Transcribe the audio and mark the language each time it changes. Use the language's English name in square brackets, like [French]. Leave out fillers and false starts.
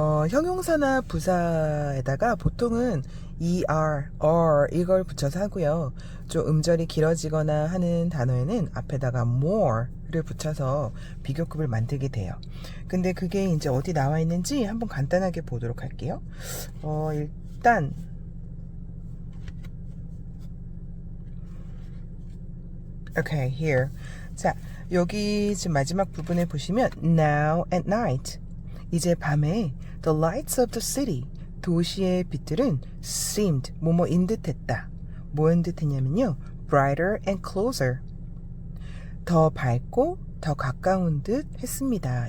[Korean] 형용사나 부사에다가 보통은 er, or 이걸 붙여서 하고요. 좀 음절이 길어지거나 하는 단어에는 앞에다가 more를 붙여서 비교급을 만들게 돼요. 근데 그게 이제 어디 나와 있는지 한번 간단하게 보도록 할게요. 일단 [English] okay, here. [Korean] 자, 여기 지금 마지막 부분에 보시면 [English] now at night. [Korean] 이제 밤에 [English] the lights of the city. [Korean] 도시의 빛들은 [English] seemed [Korean] 뭐뭐인 듯했다. 뭐인 듯했냐면요. [English] brighter and closer. [Korean] 더 밝고 더 가까운 듯 했습니다.